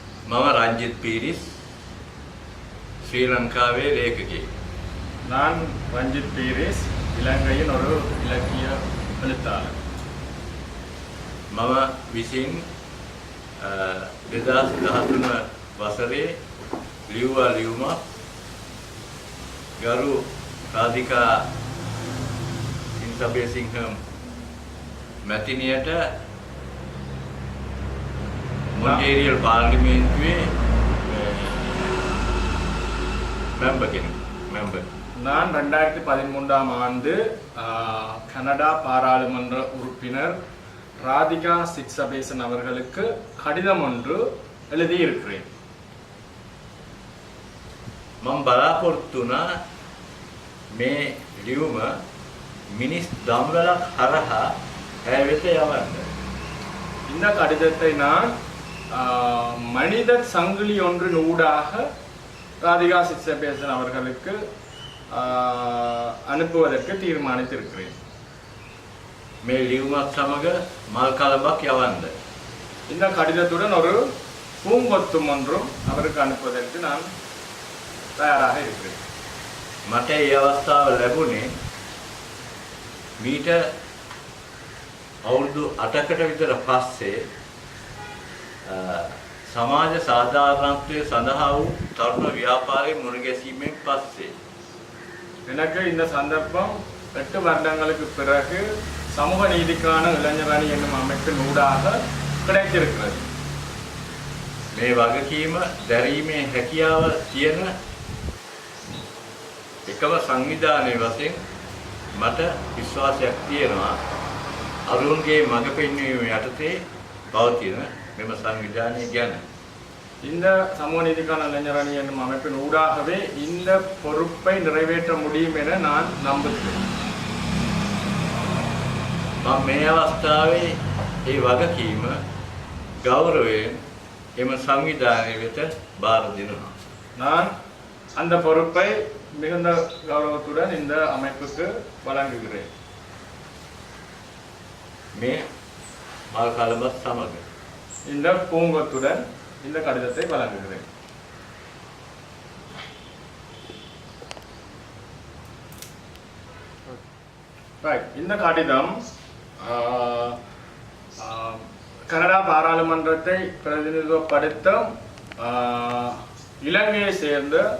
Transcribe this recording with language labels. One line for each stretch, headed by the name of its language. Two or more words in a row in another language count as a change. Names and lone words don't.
Sinhala: මම රංජිත් පීරිස් ශ්‍රී ලංකාවේ ලේඛකයෙක්.
Tamil: நான் ரஞ்சித் பீரிஸ் இலங்கையின் ஒரு இலக்கிய எழுத்தாளர்.
Sinhala: මම විසින් 2013 වසරේ ලියුවා ලියුමක් ගරු රාධිකා සින්සබේසිංහම් මැතිණියට මොන්ටේරියල් පාර්ලිමේන්තුවේ member.
Tamil: நான் 2013ஆம் ஆண்டு கனடா பாராளுமன்ற உறுப்பினர் ராதிகா சிட்சபேசன் அவர்களுக்கு கடிதம் ஒன்று எழுதியிருக்கிறேன்.
Sinhala: මම බලාපොරොත්තු වුණා මේ ලියුම මිනිස් දම්වැලක් හරහා ඇය වෙත යවන්න.
Tamil: இந்த கடிதத்தை நான் மனித சங்கிலி ஒன்றின் ஊடாக ராதிகா சிட்சபேசன் அவர்களுக்கு அனுப்புவதற்கு தீர்மானித்திருக்கிறேன்.
Sinhala: මේ ලියුමත් සමග මල් කලබක් යවන්න.
Tamil: இந்த கடிதத்துடன் ஒரு பூங்கொத்தும் ஒன்றும் அவருக்கு அனுப்புவதற்கு நான் தயாராக இருக்கிறேன்.
Sinhala: මට ඒ අවස්ථාව ලැබුණේ මීට අවුරුදු 8කට විතර පස්සේ සමාජ සාධාරණත්වයේ සඳහා වූ තරුණ ව්‍යාපාරයේ මුණගැසීමෙන් පස්සේ
Tamil: எனக்கு இந்த சந்தர்ப்பம் 8 வருடங்களுக்கு பிறகு சமூக நீதிக்கான இளைஞர் அணி என்னும் அமைப்பின் ஊடாக கிடைத்திருக்கிறது.
Sinhala: මේ වගකීම දැරීමේ හැකියාව තියෙන එකම සංවිධානයේ වශයෙන් මට විශ්වාසයක් තියෙනවා. අරුන්ගේ මඟ පෙන්වීම යටතේ පවතින මෙම සංවිධානය ගැන.
Tamil: இந்த சமூக நீதிக்கான இளைஞர் அணி என்னும் அமைப்பின் ஊடாகவே இந்த பொறுப்பை நிறைவேற்ற முடியும் என நான் நம்புகிறேன்.
Sinhala: මම මේ අවස්ථාවේ ඒ වගකීම ගෞරවයෙන් එම සංවිධානය වෙත බාර දෙනවා.
Tamil: நான் அந்த பொறுப்பை மிகுந்த கௌரவத்துடன் இந்த அமைப்புக்கு வழங்குகிறேன்.
Sinhala: මේ මල් කලබත් සමග
Tamil: இந்த பூங்கொத்துடன் இந்த கடிதத்தை வழங்குகிறேன். இந்த கடிதம் கனடா பாராளுமன்றத்தை பிரதிநிதித்துவப்படுத்தும் இலங்கையை சேர்ந்த